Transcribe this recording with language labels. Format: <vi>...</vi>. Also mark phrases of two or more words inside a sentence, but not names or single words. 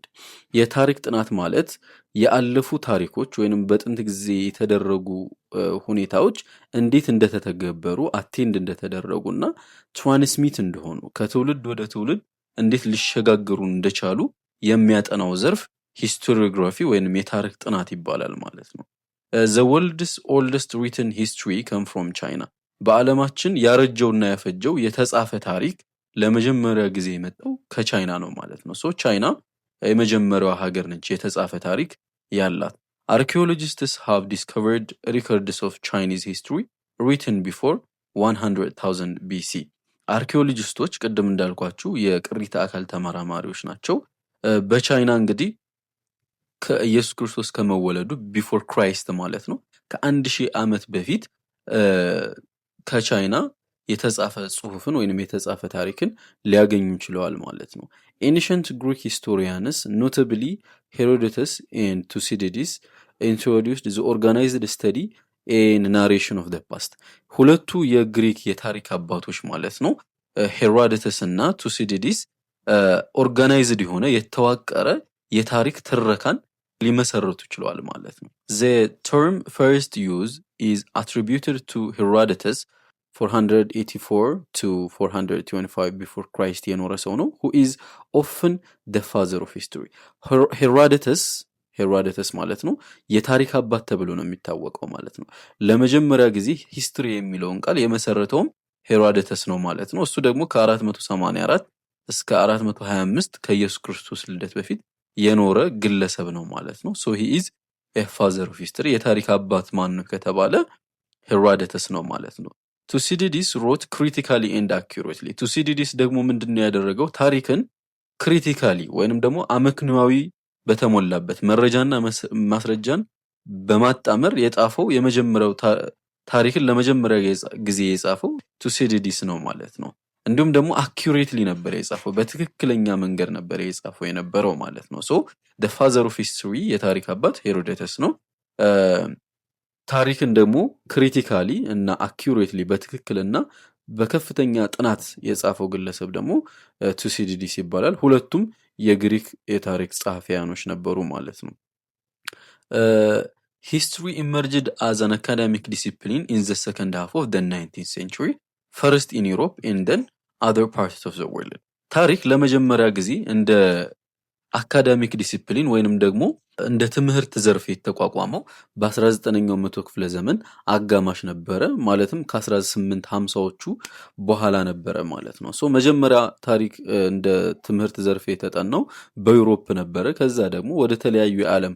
<am>የታሪክ ጥናት ማለት ያለፉ ታሪኮች ወይንም በጥንት ጊዜ የተደረጉ ሁኔታዎች እንዴት እንደተተገበሩ አቴንድ እንደተደረጉና ትራንስሚት እንደሆኑ ከትውልድ ወደ ትውልድ እንዴት ሊሸጋገሩ እንደቻሉ የሚያጠናው ዘርፍ ሂስቶሪዮግራፊ ወይንም የታሪክ ጥናት ይባላል ማለት ነው።</am> <en>the world's oldest written history come from China</en> <am>በዓለማችን ያረጀውና ያፈጀው የተጻፈ ታሪክ ለመጀመሪያ ጊዜ የመጣው ከቻይና ነው ማለት ነው። ቻይና የመጀመሪያዋ ሀገር ነች የተጻፈ ታሪክ ያላት።</am> <en>Archaeologists have discovered records of Chinese history written before 100,000 BC</en> <am>አርኪኦሎጂስቶች ቅድም እንዳልኳችሁ የቅሪተ አካል ተመራማሪዎች ናቸው። በቻይና እንግዲህ ከኢየሱስ ክርስቶስ ከመወለዱ</am> <en>before Christ</en> <am>ማለት ነው ከ1000 ዓመት በፊት ከቻይና የተጻፈ ጽሑፍን ወይንም የተጻፈ ታሪክን ሊያገኙ ችለዋል ማለት ነው።</am> <en>Ancient Greek historians, notably Herodotus and Thucydides, introduced the organized study and narration of the past.</en> <am>ሁለቱ የግሪክ የታሪክ አባቶች ማለት ነው ሄሮዶተስ እና ቱሲዲዲስ ኦርጋናይዝድ የሆነ የተዋቀረ የታሪክ ትረካን ሊመሰረቱ ችለዋል ማለት ነው።</am> <en>The term first use is attributed to Herodotus 484 to 425 before Christ</en> <am>የኖረ ሰው ነው</am> <en>who is often the father of history</en> <am>ሄሮዶተስ ማለት ነው የታሪክ አባት ተብሎ ነው የሚታወቀው ማለት ነው። ለመጀመሪያ ጊዜ ሂስትሪ የሚለውን ቃል የመሰረተውም ሄሮዶተስ ነው ማለት ነው። እሱ ደግሞ ከ484 እስከ 425 ከኢየሱስ ክርስቶስ ልደት በፊት የኖረ ግለሰብ ነው ማለት ነው።</am> <en>he is a father of history</en> <am>የታሪክ አባት ማን ነው ከተባለ ሄሮዶተስ ነው ማለት ነው። ቱሲዲዲስ</am> <en>wrote critically and accurately</en> <am>ቱሲዲዲስ ደግሞ ምንድነው ያደረገው ታሪክን ክሪቲካሊ ወይንም ደግሞ አመክንዮአዊ በተሞላበት መረጃና ማስረጃን በማጣመር የጻፈው የመጀመሪያው ታሪክን ለመጀመሪያ ጊዜ የጻፈው ቱሲዲዲስ ነው ማለት ነው። እንዲሁም ደግሞ አኪዩሬትሊ ነበር የጻፈው በትክክለኛ መንገድ ነበር የጻፈው የነበረው ማለት ነው።</am> <en>the father of history</en> <am>የታሪክ አባት ሄሮዶተስ ነው። ታሪክን ደግሞ ክሪቲካሊ እና አኪዩሬትሊ በትክክልና በከፍተኛ ጥናት የጻፈው ግለሰብ ደግሞ ቱሲዲዲስ ይባላል። ሁለቱም የግሪክ የታሪክ ጸሐፊያኖች ነበሩ ማለት ነው።</am> <en>History emerged as an academic discipline in the second half of the 19th century, first in Europe and then other parts of the world.</en> <am>ታሪክ ለመጀመሪያ ጊዜ እንደ</am> <en>academic discipline</en> <am>ወይንም ደግሞ እንደ ትምህርት ዘርፍ የተቋቋመው በ19ኛው መቶ ክፍለ ዘመን አጋማሽ ነበረ ማለትም ከ1850ዎቹ በኋላ ነበረ ማለት ነው። መጀመሪያ ታሪክ እንደ ትምህርት ዘርፍ የተጠናው በዩሮፕ ነበረ። ከዛ ደግሞ ወደ ተለያዩ የዓለም</am>